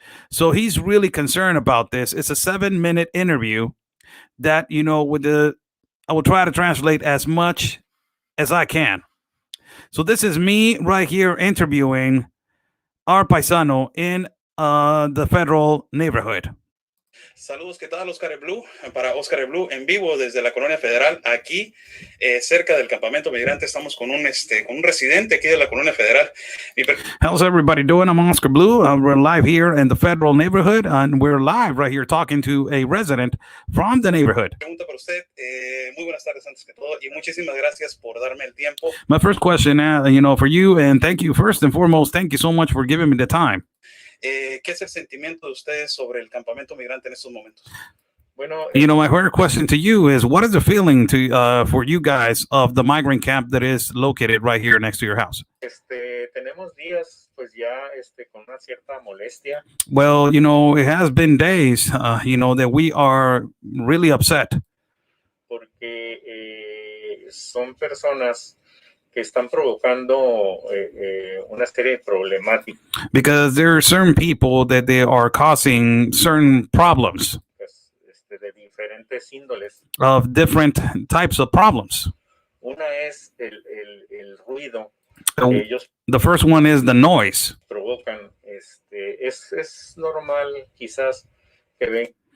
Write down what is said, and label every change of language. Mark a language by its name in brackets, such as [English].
[English] So he's really concerned about this. It's a 7-minute interview that, I will try to translate as much as I can. So this is me right here interviewing our paisano in the federal neighborhood. [Spanish] Saludos, ¿qué tal? Oscar Blue, para Oscar Blue en vivo desde la Colonia Federal, aquí cerca del campamento migrante. Estamos con un residente aquí de la Colonia Federal. [English] How's everybody doing? I'm Oscar Blue. We're live here in the federal neighborhood, and we're live right here talking to a resident from the neighborhood. [Spanish] Pregunta para usted. Muy buenas tardes antes que todo, y muchísimas gracias por darme el tiempo. [English] My first question, for you, and thank you first and foremost. Thank you so much for giving me the time. [Spanish] ¿Qué es el sentimiento de ustedes sobre el campamento migrante en estos momentos? Bueno, [English] my first question to you is, what is the feeling for you guys of the migrant camp that is located right here next to your house? [Spanish] tenemos días, pues ya, con una cierta molestia. [English] Well, it has been days, that we are really upset. [Spanish] Porque son personas que están provocando una serie de problemáticas. [English] Because there are certain people that they are causing certain problems. [Spanish] De diferentes índoles. [English] Of different types of problems. [Spanish] Una es el ruido. Ellos [English] the first one is the noise. [Spanish] Provocan, es normal quizás que ven.